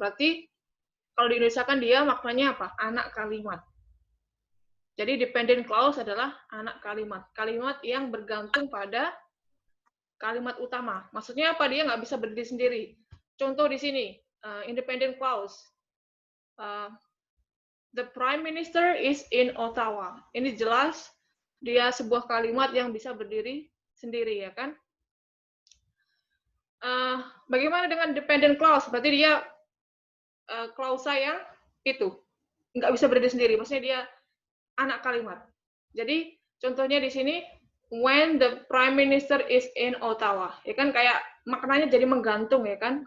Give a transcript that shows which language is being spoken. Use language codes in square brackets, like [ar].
[id] Berarti kalau di Indonesia kan dia maknanya apa? Anak kalimat. Jadi dependent clause adalah anak kalimat. Kalimat yang bergantung pada kalimat utama. Maksudnya apa? Dia nggak bisa berdiri sendiri. Contoh di sini, independent clause. [en] The Prime Minister is in Ottawa. [id] Ini jelas dia sebuah kalimat yang bisa berdiri sendiri, ya kan? Bagaimana dengan dependent clause? Berarti dia klausa yang itu nggak bisa berdiri sendiri. Maksudnya dia anak kalimat. Jadi contohnya di sini, [en] when the Prime Minister is in Ottawa, [id] ya kan kayak maknanya jadi menggantung, ya kan?